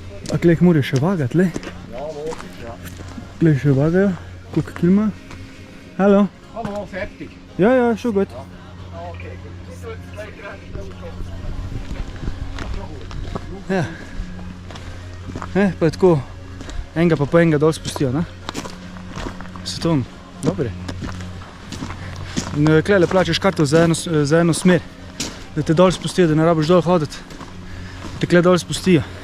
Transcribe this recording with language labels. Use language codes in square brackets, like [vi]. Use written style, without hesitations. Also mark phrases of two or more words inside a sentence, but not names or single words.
[sl] A klej jih morajo še vagati, le? Ja, logisch, ja. Klej še vagajo, koliko kil ima. [de] Hallo? Hallo, fertig. Ja, ja, schon gut. Okay, gut. Ja. [sl] Pa je tako, enega pa po enega dol spustijo, ne? Se to, dobre. Klele plačaš karto za eno smer, da te dol spustijo, da ne rabiš dol hoditi. Te kle dol spustijo.